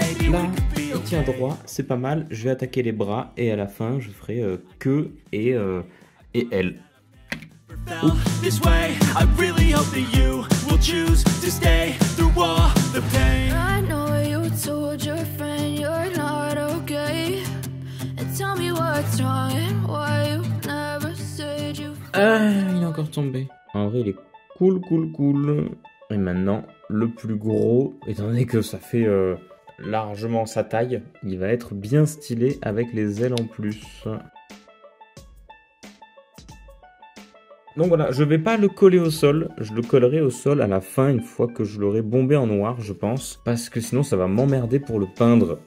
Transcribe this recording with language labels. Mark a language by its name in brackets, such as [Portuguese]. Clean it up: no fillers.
[French] Là, il tient droit, c'est pas mal. Je vais attaquer les bras et à la fin, je ferai queue et aile. [English] This way, I really hope that you will choose to stay through all the pain. I know you told your friend you're not okay. And tell me what's wrong and why you never said you. [French] Il est encore tombé. En vrai, il est cool. Et maintenant, le plus gros, étant donné que ça fait largement sa taille, il va être bien stylé avec les ailes en plus. Donc voilà, je vais pas le coller au sol, je le collerai au sol à la fin une fois que je l'aurai bombé en noir je pense, parce que sinon ça va m'emmerder pour le peindre.